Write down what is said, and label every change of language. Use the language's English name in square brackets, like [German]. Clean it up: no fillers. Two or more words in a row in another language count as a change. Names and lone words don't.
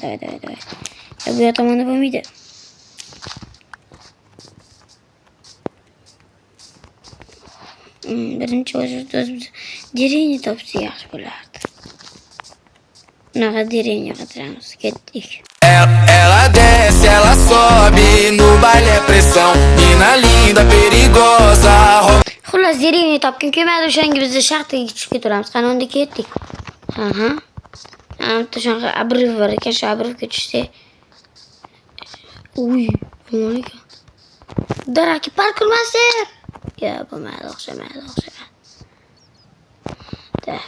[Uzbek] Davay. Bu yoqda bo'lmaydi. Birinchi o'zimiz deranger topsa yaxshi bo'lardi. Bunaqa deranger qidiramiz. Ketdik. [Portuguese] Ela desce, ela sobe, no baile é pressão. Mina linda, perigosa. [Uzbek] Xullas, deranger topgan kelmadi, o'shanga biz shaxtaga tushib ketaveramiz. Qani unda ketdik. Bitta shunaqa obryv bor ekan, shu obrivga tushsak. Uy, bo'lmadi ekan. Daraki parkurmaster. Ya, bo'lmadi, o'xshamaydi. Tak.